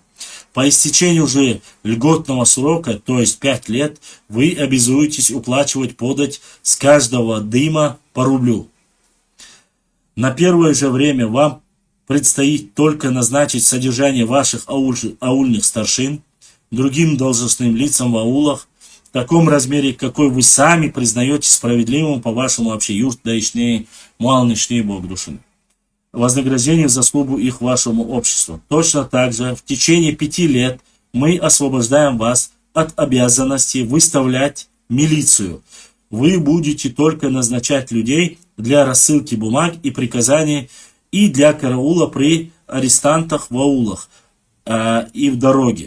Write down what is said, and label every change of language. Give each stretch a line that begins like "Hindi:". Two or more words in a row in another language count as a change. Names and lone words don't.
Russian: По истечению же льготного срока, то есть 5 лет, вы обязуетесь уплачивать подать с каждого дыма по рублю. На первое же время вам предстоит только назначить содержание ваших аульных старшин, другим должностным лицам в аулах, в таком размере, какой вы сами признаете справедливым по вашему вообще юрт даишней, муалнишней богдушин. Вознаграждение в заслугу их вашему обществу. Точно так же в течение 5 лет мы освобождаем вас от обязанности выставлять милицию. Вы будете только назначать людей для рассылки бумаг и приказаний и для караула при арестантах в аулах и в дороге.